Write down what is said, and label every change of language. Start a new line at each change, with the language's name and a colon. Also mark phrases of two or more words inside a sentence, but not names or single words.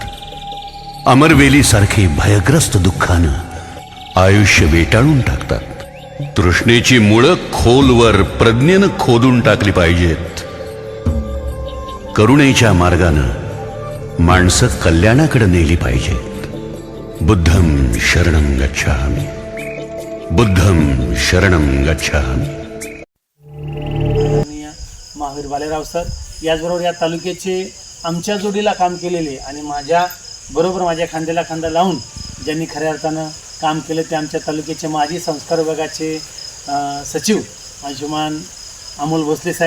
Marathi: अमरवेलीसारखे भयग्रस्त दुःखानं आयुष्य वेटाळून टाकतात. तृष्णेची मुळं खोलवर प्रज्ञेनं खोदून टाकली पाहिजेत. करुणेच्या मार्गानं माणसं कल्याणाकडे नेली पाहिजेत.
Pali: बुद्धं शरणं गच्छामि, बुद्धं शरणं गच्छामि.
Marathi: महावीर बालेराव सर, याचबरोबर या तालुक्याचे आमच्या जोडीला काम केलेले आणि माझ्या खांद्याला खांदा लावून ज्यांनी खऱ्या अर्थानं काम केलं ते आमच्या तालुक्याचे माजी संस्कार विभागाचे सचिव अंशुमान अमोल भोसले साहेब.